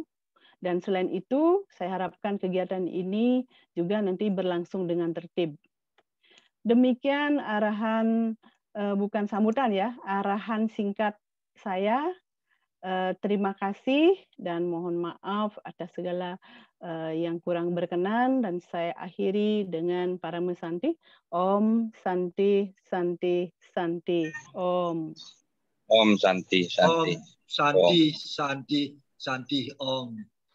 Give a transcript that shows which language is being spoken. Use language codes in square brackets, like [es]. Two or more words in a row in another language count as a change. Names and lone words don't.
[id] Dan selain itu, saya harapkan kegiatan ini juga nanti berlangsung dengan tertib. Demikian arahan, bukan sambutan ya, arahan singkat saya. Terima kasih dan mohon maaf atas segala yang kurang berkenan, dan saya akhiri dengan Parama Santi. [sa] Om Santi Santi Santi. Om. Om Santi Santi. Om Santi Santi Santi Om.